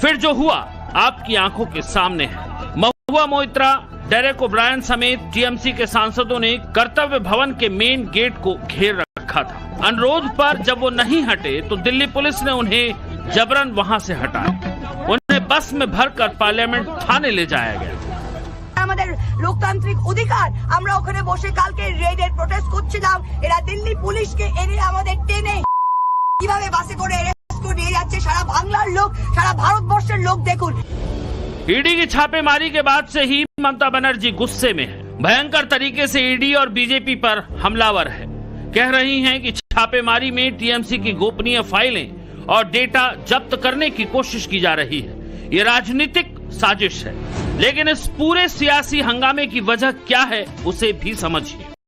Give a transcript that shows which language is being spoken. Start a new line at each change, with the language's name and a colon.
Hindi: फिर जो हुआ आपकी आंखों के सामने है। महुआ मोइत्रा, डेरेक ओब्रायन समेत टीएमसी के सांसदों ने कर्तव्य भवन के मेन गेट को घेर रखा था। अनुरोध पर जब वो नहीं हटे तो दिल्ली पुलिस ने उन्हें जबरन वहां से हटाया। उन्हें बस में भरकर पार्लियामेंट थाने ले जाया गया।
Bangla: আমাদের লোকতান্ত্রিক অধিকার, আমরা ওখানে বসে কালকে রেডের প্রোটেস্ট করছিলাম। এরা দিল্লি পুলিশকে এনে আমাদের টেনে কিভাবে বাসে করে অ্যারেস্ট করে নিয়ে যাচ্ছে, সারা বাংলার লোক, সারা ভারতবর্ষের লোক দেখুন।
Hindi: ईडी की छापेमारी के बाद से ही ममता बनर्जी गुस्से में है। भयंकर तरीके से ईडी और बीजेपी पर हमलावर है। कह रही हैं कि छापेमारी में टीएमसी की गोपनीय फाइलें और डेटा जब्त करने की कोशिश की जा रही है। ये राजनीतिक साजिश है, लेकिन इस पूरे सियासी हंगामे की वजह क्या है उसे भी समझिए।